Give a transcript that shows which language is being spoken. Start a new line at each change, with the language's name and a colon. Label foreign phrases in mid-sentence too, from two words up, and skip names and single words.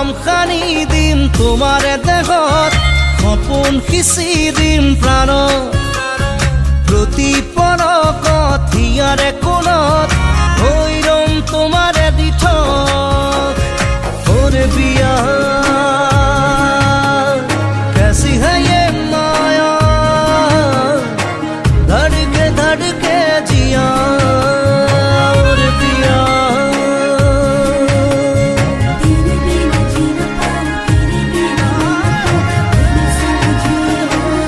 Assamese: সানি দিম তোমাৰে দেহত সপোন সিঁচি দিম প্ৰাণত প্ৰতি পলকত হিয়াৰে কোণত হৈ ৰম তোমাৰে দিঠক
Hindi: ओरे पिया कैसी है ये माया धड़के जिया। ओरे पिया तेरे बिना जीना पाऊं, तेरे बिना तेरे संग जिया।